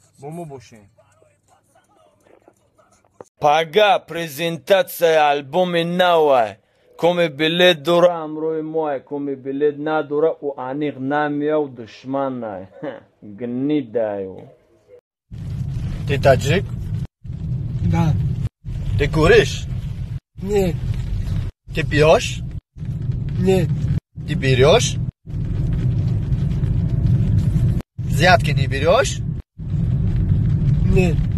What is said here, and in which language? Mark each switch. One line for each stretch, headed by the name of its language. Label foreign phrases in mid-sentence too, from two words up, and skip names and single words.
Tajik: Бо мо бошем. Пага презентатсияи албоми навай. Коми билет дора, ҳамроҳи моа. Коми билет надора, ӯ аниқ намеяв, душманай. Гнидаю.
Russian: Ты таҷик? Да. Ты куриш? Не. Ты пьёшь? Не. Ты берёшь? Взятки не берёшь? Не.